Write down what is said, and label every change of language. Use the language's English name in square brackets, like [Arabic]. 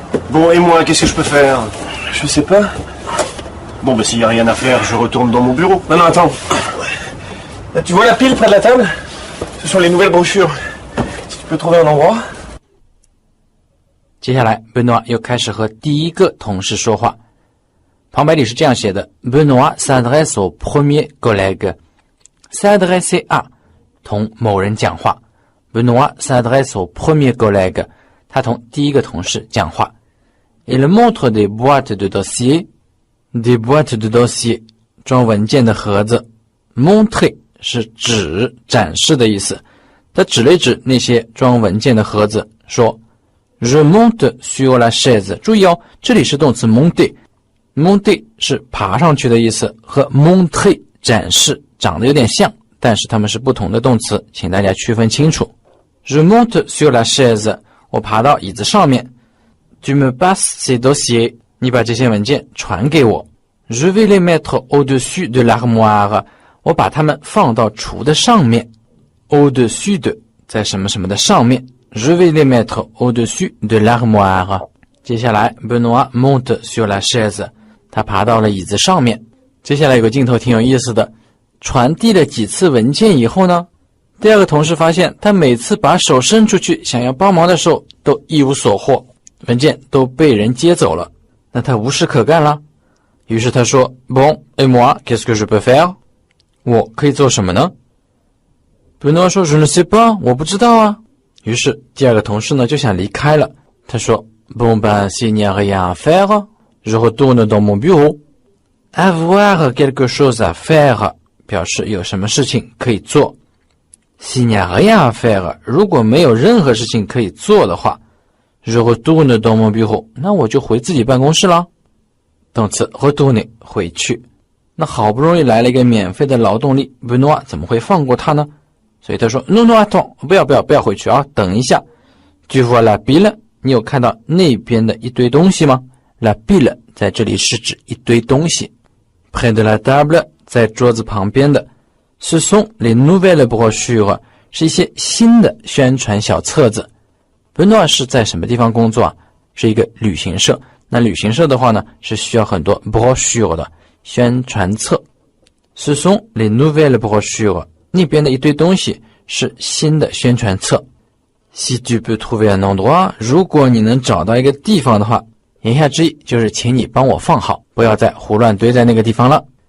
[French] Bon, et moi, qu'est-ce que je peux faire? Je sais pas. Bon, bah s'il n'y a rien à faire, je retourne dans mon bureau. Non, attends. Tu vois la pile près de la table? Ce sont les nouvelles brochures. Si tu peux trouver un endroit. [Chinese] 接下来 Benoît 又开始和第一个同事说话。旁白里是这样写的 [French] Benoît s'adresse au premier collègue. S'adresser à [Chinese] 同某人讲话 [French] Benoît s'adresse au premier collègue. [Chinese] 他同第一个同事讲话。 [French] Il montre des boîtes de dossiers. Des boîtes de dossiers [Chinese] 装文件的盒子。 Montrer 是指展示的意思。他指了一指那些装文件的盒子，说 [French] Je monte sur la chaise. [Chinese] 注意哦，这里是动词 monter。monter 是爬上去的意思，和 montrer 展示长得有点像，但是它们是不同的动词，请大家区分清楚。 [French] Je monte sur la chaise. [Chinese] 我爬到椅子上面。 [French] Tu me passes ces dossiers. [Chinese] 你把这些文件传给我。 [French] Je vais les mettre au-dessus de l'armoire. [Chinese] 我把它们放到橱的上面。 [French] Au-dessus de [Chinese] 在什么什么的上面。 [French] Je vais les mettre au-dessus de l'armoire. [Chinese] 接下来 [French] Benoît monte sur la chaise. [Chinese] 他爬到了椅子上面。接下来有个镜头挺有意思的，传递了几次文件以后呢，第二个同事发现他每次把手伸出去想要帮忙的时候都一无所获，文件都被人接走了，那他无事可干了。于是他说 [French] Bon, et moi, qu'est-ce que je peux faire? [Chinese] 我可以做什么呢？ [French] Benoît 说 Je ne sais pas, [Chinese] 我不知道啊。 于是第二个同事呢就想离开了，他说 [French] Bon ben, s'il n'y a rien à faire, je retourne dans mon bureau. Avoir quelque chose à faire [Chinese] 表示有什么事情可以做。 [French] S'il n'y a rien à faire, [Chinese] 如果没有任何事情可以做的话 [French] Je retourne dans mon bureau. [Chinese] 那我就回自己办公室了。动词 retourner 回去。那好不容易来了一个免费的劳动力 Benoît 怎么会放过他呢？所以他说 [French] Non, non, attends, [Chinese] 不要回去啊，等一下。 [French] Tu vois la pile? [Chinese] 你有看到那边的一堆东西吗？La pile 在这里是指一堆东西。 [French] Près de la table [Chinese] 在桌子旁边的 [French] Ce sont les nouvelles brochures [Chinese] 是一些新的宣传小册子。 Benoît 是在什么地方工作啊？是一个旅行社。那旅行社的话呢，是需要很多 brochure 的宣传册。 [French] Ce sont les nouvelles brochures [Chinese] 那边的一堆东西是新的宣传册。 [French] Si tu peux trouver un endroit [Chinese] 如果你能找到一个地方的话，言下之意就是请你帮我放好，不要再胡乱堆在那个地方了。